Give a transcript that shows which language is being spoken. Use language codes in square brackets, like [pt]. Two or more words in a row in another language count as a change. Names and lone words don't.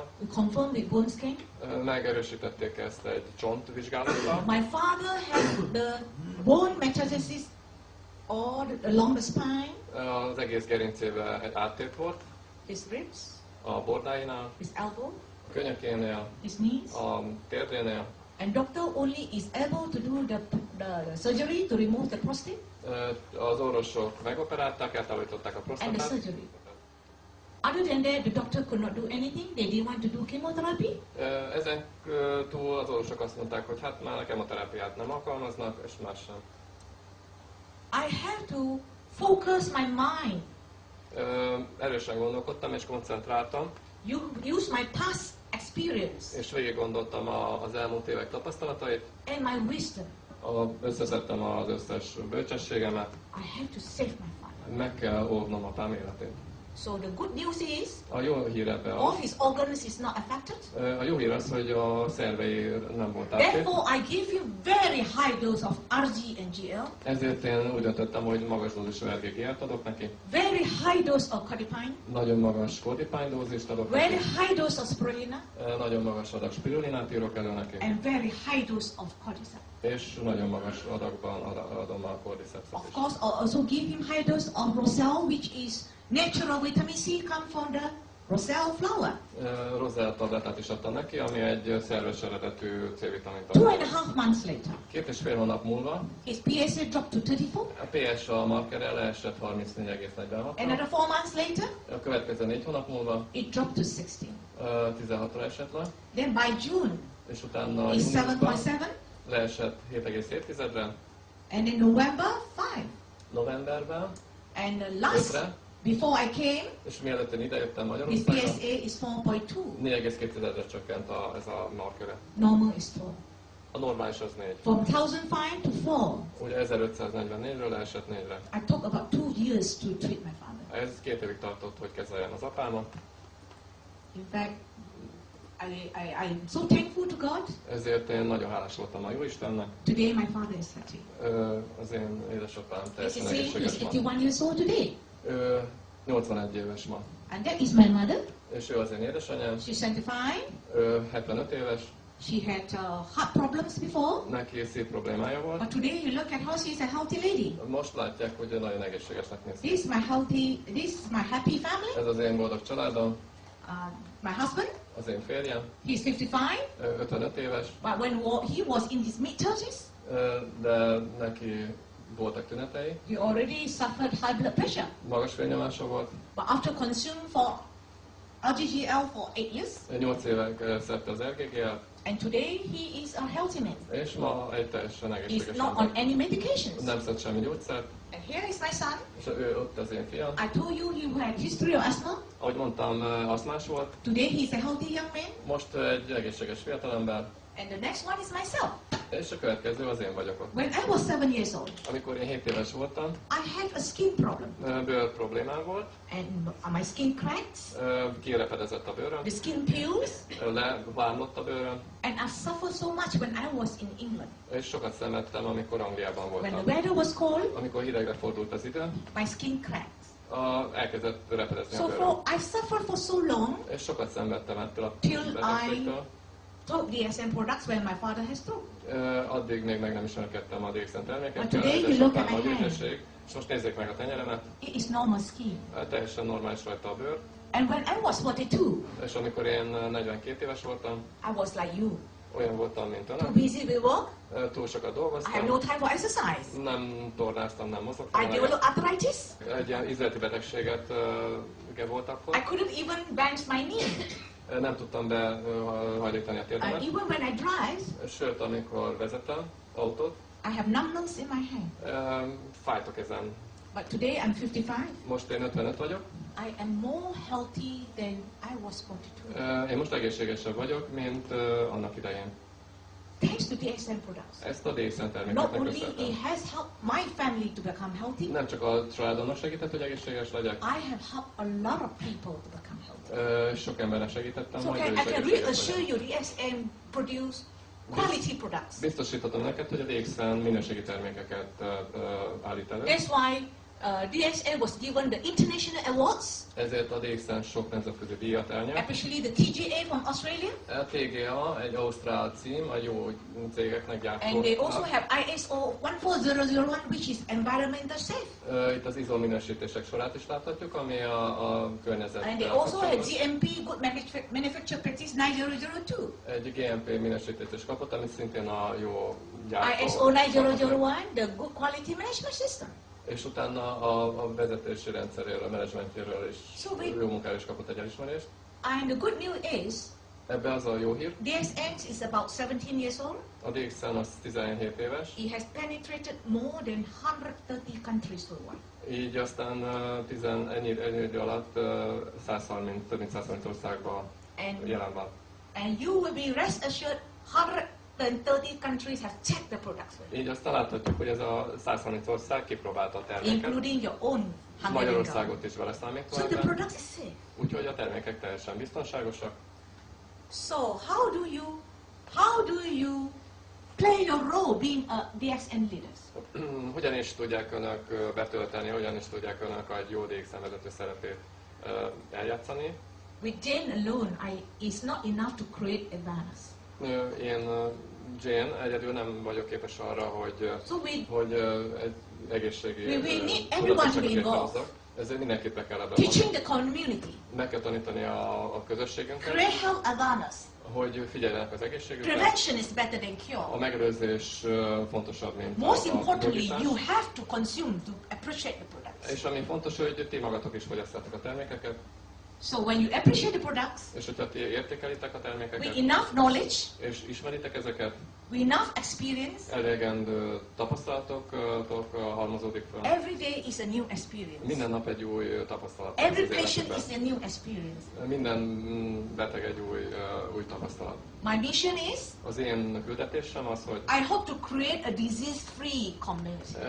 [en] We confirmed with bone scan. [hu] Megerősítették ezt egy csontvizsgálattal. [en] My father had the bone metastasis all along the spine, [hu] Az egész gerincében egy áttét volt, [en] his ribs, [hu] a bordáinál, [en] his elbow, [hu] a könyökénél, [en] his knees, [hu] a térdénél. [en] and doctor only is able to do the surgery to remove the prostate [hu] Az orvosok megoperálták, eltávolították a [en] and the [hu] prostatát. [en] surgery. Other than that, the doctor could not do anything. They didn't want to do chemotherapy. [hu] Ezen túl az orvosok azt mondták, hogy hát már a kemoterápiát nem alkalmaznak, és más sem. [en] I have to focus my mind, [hu] Erősen gondolkodtam és koncentráltam, [en] use my past experience [hu] és végig gondoltam az elmúlt évek tapasztalatait, [en] and my wisdom. [hu] összeszedtem az összes bölcsességemet, [en] I have to save my father. [hu] meg kell óvnom apám életét. [en] So the good news is, [hu] A jó hír ebbe [en] all [hu] az, [en] his organs is not affected. [hu] a jó hír az, hogy a szervei nem volt áttét, [en] Therefore, I give you very high dose of RG and GL, [hu] ezért én úgy döntöttem, hogy magas dózisú RGG-t adok neki, [en] very high dose of Codipine, [hu] nagyon magas Codipine dózist adok [en] very [hu] neki, [en] high dose of spirulina, [hu] nagyon magas adag spirulinát írok elő neki, [en] and very high dose of cordyceps. [hu] és nagyon magas adagban adom a cordycepset [en] Of [hu] is. [en] course, I also give him high dose of roselle, which is natural vitamin C, come from the roselle flower. [hu] Roselle tablettát is adtam neki, ami egy szerves eredetű C-vitamin [en] 2.5 [hu] tabletta. [en] months later, [hu] 2,5 hónap múlva [en] his PSA dropped to 34. [hu] a PSA markere leesett 34,46-ra. [en] Another 4 months later, [hu] A következő 4 hónap múlva [en] it dropped to 16. [hu] 16-ra esett le, [en] Then by June, [hu] és utána [en] it's [hu] júniusban [en] 7.7, [hu] leesett 7,7-re, [en] and in November, 5. [hu] novemberben [en] And last [hu] 5-re, [en] Before I came, [hu] És mielőtt én idejöttem [en] his [hu] Magyarországra, [en] PSA is 4.2. [hu] 4,2-re csökkent ez a marköre. [en] Normal is 4. [hu] A normális az 4. [en] From 1005 to 4. [hu] Ugye 1544-ről leesett 4-re. [en] I took about 2 years to treat my father. [hu] Ez 2 évig tartott, hogy kezeljem az apámat. [en] In fact, I'm so thankful to God. [hu] Ezért én nagyon hálás voltam a Jóistennek. [en] Today my father is happy. [hu] Az én édesapám [en] As [hu] teljesen [en] you see, [hu] egészséges [en] he's [hu] ma. [en] 81 years old today. [hu] 81 éves ma. [en] And that is my mother. [hu] És ő az én édesanyám. [en] She's 75. [hu] 75 éves. [en] She had heart problems before. [hu] Neki szív problémája volt. [en] But today you look at her, she's a healthy lady. [hu] Most látják, hogy ő nagyon egészségesnek néz ki. [en] This is my happy family. [hu] Ez az én boldog családom. [en] My husband, [hu] Az én férjem. [en] he's 55. [hu] 55 éves. [en] But when he was in his mid-30s, [hu] De neki voltak tünetei. [en] he already suffered high blood pressure. [hu] Magas vérnyomása volt. [en] But after consuming for RGGL for 8 years, [hu] 8 éve szedte az RGGL-t. [en] and today he is a healthy man. [hu] És ma egy teljesen [en] He's [hu] egészséges [en] not on [hu] ember. [en] any medications. [hu] Nem szed semmi gyógyszert. [en] And here is my son. [hu] És ő ott az én fiam. [en] I told you he had history of asthma. [hu] Ahogy mondtam, asztmás volt. [en] Today he's a healthy young man. [hu] Most egy egészséges fiatalember. [en] And the next one is myself. [hu] És a következő az én vagyok ott. [en] When I was 7 years old, [hu] Amikor én 7 éves voltam, [en] I had a skin problem. [hu] bőr problémám volt. [en] And my skin cracks, [hu] Kirepedezett a bőröm. [en] the skin peels, [hu] Leválmott a bőröm. [en] and I suffered so much when I was in England. [hu] És sokat szenvedtem, amikor Angliában [en] When the [hu] voltam. [en] weather was cold, [hu] Amikor hidegre fordult az idő, [en] my skin cracks. [hu] elkezdett repedezni a [en] So [hu] bőröm. [en] I suffered for so long [hu] És sokat szenvedtem ettől a [en] till [hu] betegségtől. [en] took DXN products when my father has stroke. [hu] Addig még nem ismerkedtem a DXN [en] But [hu] termékekkel, [en] today you look at [hu] édesapám [en] my [hu] nagy [en] hand. [hu] édesség. És most nézzék meg a tenyeremet, [en] It is normal skin. [hu] teljesen normális rajta a bőr. [en] And when I was 42, [hu] És amikor én 42 éves voltam, [en] I was like you, [hu] olyan voltam, mint [en] too [hu] önök. [en] busy with work. [hu] Túl sokat [en] I have [hu] dolgoztam, [en] no time for exercise. [hu] nem tornáztam, nem mozogtam. [en] I developed arthritis. [hu] Egy ilyen ízleti betegséget volt [en] I [hu] akkor. [en] couldn't even bench my knee. [hu] Nem tudtam behajlítani a [en] And [hu] térdemet. [en] even when I drive, [hu] Sőt, amikor vezetem autót, [en] I have numbness in my hand. [hu] fájt a kezem. [en] But today I'm 55. [hu] Most én 55 vagyok. [en] I am more healthy than I was 42. [hu] Én most egészségesebb vagyok, mint annak idején. [en] Thanks to DXN products. [hu] Ezt a DXN [en] Not [hu] termékeknek [en] only it [hu] köszönhetem. [en] has helped my family to become healthy, [hu] Nem csak a családomnak segített, hogy egészséges legyek, [en] I have helped a lot of people to become healthy. [hu] sok embernek segítettem, [en] So [hu] hogy ő [en] I [hu] is [en] can [hu] egészséges [en] reassure [hu] legyen. [en] you DXN produce quality products. [hu] Biztosíthatom neked, hogy a DXN minőségi termékeket állít elő. [en] That's why DXN was given the international awards, [hu] Ezért a DXN sok nemzetközi díjat elnyert. [en] especially the TGA from Australia. [hu] A TGA egy ausztrál cím, a jó cégeknek [en] And they also [hu] gyártó. [en] have ISO 14001, which is environmental safe. [hu] Itt az ISO minősítések sorát is láthatjuk, ami a környezettel [en] And they also have [hu] kapcsolatos. [en] GMP, Good Manufacture Practice 9002. [hu] Egy GMP minősítést is kapott, ami szintén a jó gyártó. [en] ISO 9001, the Good Quality Management System. [hu] És utána a vezetési rendszeréről, a menedzsmentjéről is jó munkára is kapott egy elismerést. [en] And the good news is, [hu] Ebbe az a jó hír, [en] DXN is about 17 years old. [hu] a DXN az 17 éves, [en] It has penetrated more than 130 countries worldwide. [hu] így aztán ennyi idő alatt több mint 130 országban jelen van. [en] And you will be rest assured 130 countries have checked the products, [hu] Így aztán láthatjuk, hogy ez a 130 ország kipróbálta a terméket, [en] including your own Hungarian government. [hu] Magyarországot is vele [en] So [hu] számítva [en] the [hu] ebben, [en] products is safe. [hu] úgyhogy a termékek teljesen biztonságosak. [en] So how do you play your role being a DXN leaders? [hu] Hogyan is tudják önök betölteni, hogyan is tudják önök egy jó DXN vezető szerepét eljátszani? [en] With Jane alone, it's not enough to create awareness. [hu] Én Jane egyedül nem vagyok képes arra, hogy egy egészségi [en] we need everyone to be [hu] tudatosságot [en] involved. [hu] létrehozzak. Ezért mindenkit be kell ebben [en] Teaching [hu] vonni. [en] the community, [hu] Meg kell tanítani a közösségünket, [en] create health awareness. [hu] hogy figyeljenek az egészségükre. [en] Prevention is better than [hu] A [en] cure. [hu] megelőzés fontosabb, mint [en] Most [hu] a [en] importantly, [hu] gyógyítás. [en] you have to consume to appreciate the products. [hu] És ami fontos, hogy ti magatok is fogyasztatok a termékeket, [en] So when you appreciate the products [hu] és hogyha ti értékelitek a [en] with [hu] termékeket, [en] enough knowledge, [hu] és ismeritek ezeket, [en] enough experience. [hu] Elegendő tapasztalatok halmozódik fel. [en] Every day is a new experience. [hu] Minden nap egy új tapasztalat. [en] Every patient is a new experience. [hu] Minden beteg egy új tapasztalat. [en] My mission is, [hu] Az én küldetésem az, hogy [en] I hope to create a disease-free community.